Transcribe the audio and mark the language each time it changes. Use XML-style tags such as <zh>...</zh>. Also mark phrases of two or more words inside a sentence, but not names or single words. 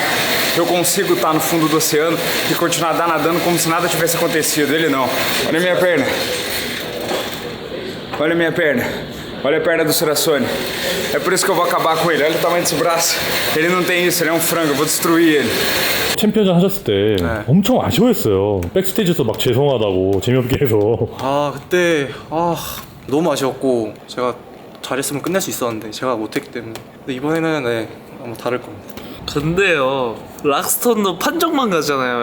<pt>Eu consigo estar no fundo do oceano e continuar nadando como se nada tivesse acontecido. Ele não. Olha a minha perna. Olha a minha perna. Olha a perna do Sirasone. É por isso que eu vou acabar com ele. Olha o tamanho desse braço. Ele não tem isso, ele é um frango. Eu vou destruir ele.</pt> <ko>챔피언전 하셨을 때 엄청 아쉬워했어요. 백스테이지에서 막 죄송하다고 재미없게 해서. 그때 너무 아쉬웠고 제가 잘했으면 끝낼 수 있었는데 제가 못했기 때문에. 근데 이번에는 아마 다를 겁니다. 근데요 락스톤도 판정만 가잖아요.</ko>